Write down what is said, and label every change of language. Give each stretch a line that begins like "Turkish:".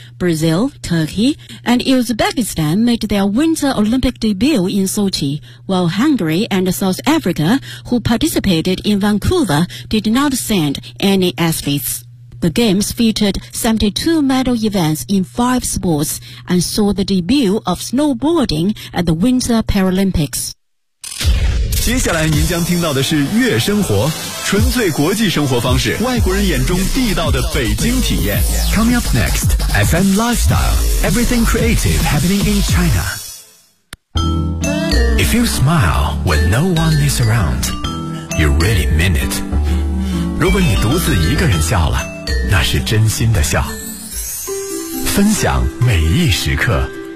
English: Brazil, Turkey, and Uzbekistan made their Winter Olympic debut in Sochi, while Hungary and South Africa, who participated in Vancouver, did not send any athletes. The Games featured 72 medal events in 5 sports and saw the debut of snowboarding at the Winter Paralympics.
Chinese: 接下来您将听到的是悦生活，纯粹国际生活方式，外国人眼中地道的北京体验。
English: Coming up next, FM Lifestyle, everything creative happening in China. If you smile when no one is around, you really mean it.
Chinese: 如果你独自一个人笑了，那是真心的笑，分享每一时刻。